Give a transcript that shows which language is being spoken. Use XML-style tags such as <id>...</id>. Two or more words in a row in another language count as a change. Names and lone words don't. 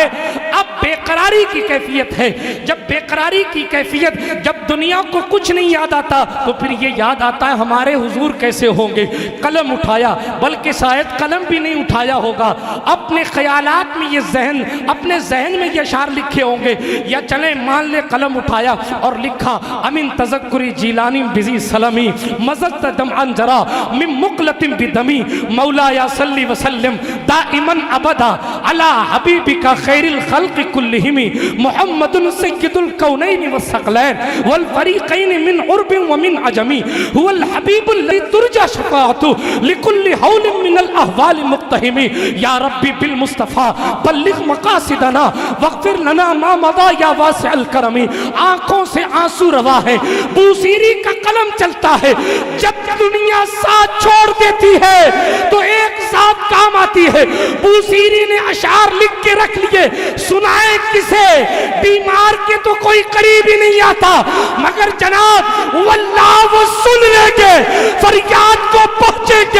<ur>اب بے قراری کی کیفیت ہے، جب بے قراری کی کیفیت، جب دنیا کو کچھ نہیں یاد آتا تو پھر یہ یاد آتا ہے ہمارے حضور کیسے ہوں گے۔ قلم اٹھایا، بلکہ شاید قلم بھی نہیں اٹھایا ہوگا، اپنے خیالات میں یہ ذہن، اپنے ذہن میں یہ اشعار لکھے ہوں گے، یا چلیں مان لے قلم اٹھایا اور لکھا</ur> <ar>امن تذکری جیلانی بزی سلمی مزد دمعا جرا من مقلت بدمی مولا یا صلی وسلم دائما ابدا علی حبیبک خیر الخلق کلہم محمد سید الکونین والثقلین والفریقین من عرب ومن عجمی هو الحبیب الذی ترجى شفاعته لكل حول من الاحوال مقتحم یا ربی بالمصطفیٰ بلغ مقاصدنا واغفر لنا ما مضى یا واسع الکرم۔</ar> <ur>آنکھوں سے آنسو روا ہے، بوسیری کا قلم چلتا ہے، جب دنیا ساتھ چھوڑ دیتی ہے تو ایک ساتھ کام آتی ہے۔ بوسیری نے اشعار لکھ کے رکھ لیے، سنائے کسے؟ بیمار کے تو کوئی قریب ہی نہیں آتا، مگر جناب واللہ وہ سن لیں گے، فریاد کو پہنچیں گے۔</ur>